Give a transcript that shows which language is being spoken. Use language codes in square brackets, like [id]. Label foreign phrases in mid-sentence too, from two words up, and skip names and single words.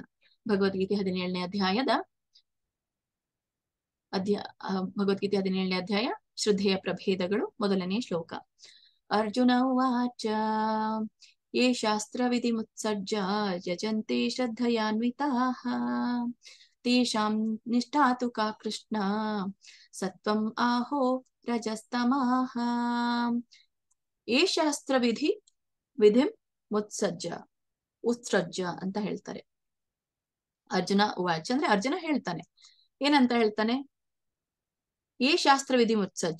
[kn] ಭಗವದ್ಗೀತೆ 17ನೇ ಅಧ್ಯಾಯ ಶ್ರದ್ಧೆಯ ಪ್ರಭೇದಗಳು, 1ನೇ ಶ್ಲೋಕ. [sa] ಅರ್ಜುನ ಉವಾಚ ಯೇ ಶಾಸ್ತ್ರ ವಿಧಿ ಮುತ್ಸಜ್ಜ ಯಜಂತೆ ಶ್ರದ್ಧಯಾನ್ವಿತಾಃ ತೇಷಾಂ ನಿಷ್ಠಾ ತು ಕಾ ಕೃಷ್ಣ ಸತ್ವಂ ಆಹೋ ರಜಸ್ತಮಃ. ಯೇ ಶಾಸ್ತ್ರ ವಿಧಿಂ ಉತ್ಸಜ್ಜ [kn] ಅಂತ ಹೇಳ್ತಾರೆ. [sa] ಅರ್ಜುನ ಉವಾಚ [kn] ಅಂದ್ರೆ ಅರ್ಜುನ ಹೇಳ್ತಾನೆ, ಏನಂತ ಹೇಳ್ತಾನೆ, [sa] ಯೇ ಶಾಸ್ತ್ರ ವಿಧಿ ಮುತ್ಸಜ್ಜ.